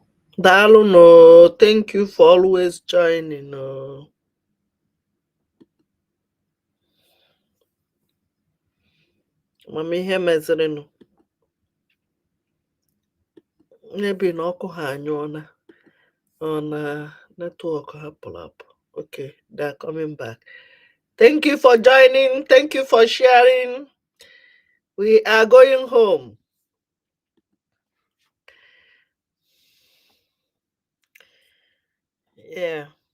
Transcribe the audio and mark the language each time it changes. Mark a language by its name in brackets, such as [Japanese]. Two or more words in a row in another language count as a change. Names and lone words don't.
[Igbo] Dalu no, [English] thank you for always joining. No. [Igbo] Mami ihe meziri no. Maybe no ọkụ ha anyụọna [English] on network [Igbo] ha [English] pull up. Okay, they're coming back. Thank you for joining. Thank you for sharing. We are going home. Yeah.